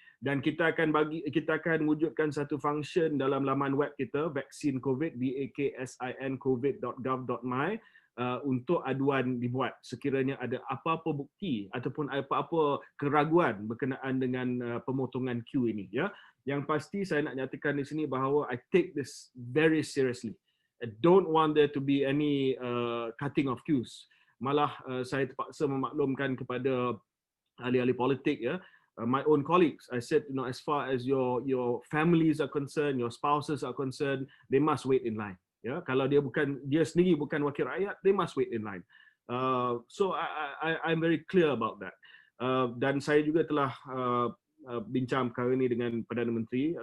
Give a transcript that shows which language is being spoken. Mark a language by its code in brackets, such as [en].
[ms] Dan kita akan wujudkan satu function dalam laman web kita, vaksin COVID, vaksin.covid.gov.my, untuk aduan dibuat sekiranya ada apa-apa bukti ataupun apa-apa keraguan berkenaan dengan pemotongan queue ini ya. Yang pasti saya nak nyatakan di sini bahawa [en] I take this very seriously. I don't want there to be any cutting of queues. [ms] Malah saya terpaksa memaklumkan kepada ahli-ahli politik ya, [en] my own colleagues. I said, as far as your families are concerned, your spouses are concerned, they must wait in line. [ms] Ya, kalau dia sendiri bukan wakil rakyat, [en] they must wait in line. So I'm very clear about that. [ms] Dan saya juga telah bincang perkara ini dengan Perdana Menteri.